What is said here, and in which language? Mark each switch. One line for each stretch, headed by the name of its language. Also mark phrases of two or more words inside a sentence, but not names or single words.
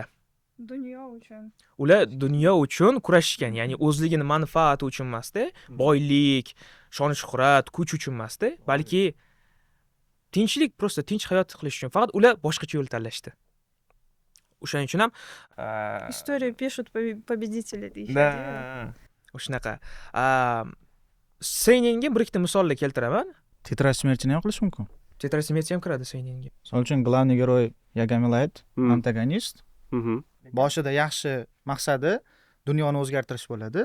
Uzbek: Dunyo uchun. Ular dunyo uchun kurashishgan, ya'ni o'zligini manfaati uchun emasda, boylik, shon shuhrat, kuch uchun emasda, balki tinchlik, prosta tinch hayot qilish uchun. Faqat ular boshqacha yo'l tanlashdi. O'shaning uchun ham
Russian: Историю пишут победители deyishadi.
Uzbek: Da. O'shanaqa. Seinenga bir ikkita misollar keltiraman. Titrar smerchini ham qilish mumkin. Titrar smerchi ham kiradi Seinenga. Misol uchun
Russian: главный герой
Uzbek: Yagami Light, antagonist. Boshida yaxshi maqsadi dunyoni o'zgartirish bo'ladi.